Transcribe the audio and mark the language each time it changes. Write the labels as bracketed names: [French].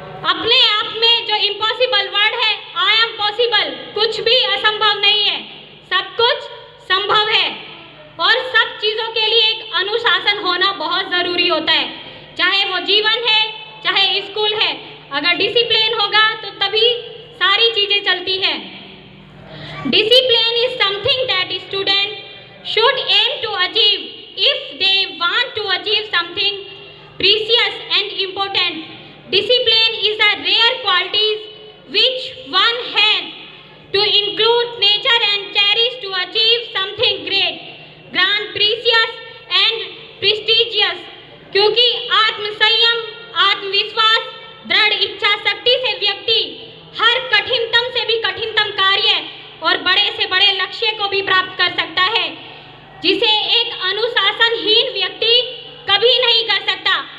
[Hindi] अपने आप में जो इम्पॉसिबल वर्ड है, [English] I am possible, [Hindi] कुछ भी असंभव नहीं है, सब कुछ संभव है। और सब चीज़ों के लिए एक अनुशासन होना बहुत ज़रूरी होता है, चाहे वो जीवन है, चाहे स्कूल है। अगर डिसिप्लिन होगा तो तभी सारी चीज़ें चलती हैं। [English] Discipline is something that students should aim to achieve if they want to achieve something precious and important. Discipline is a rare quality which one has to include nature and cherish to achieve something great, grand, precious and prestigious. [Hindi] क्योंकि आत्मसंयम, आत्मविश्वास, दृढ़ इच्छा शक्ति से व्यक्ति हर कठिनतम से भी कठिनतम कार्य और बड़े से बड़े लक्ष्य को भी प्राप्त कर सकता है, जिसे एक अनुशासनहीन व्यक्ति कभी नहीं कर सकता।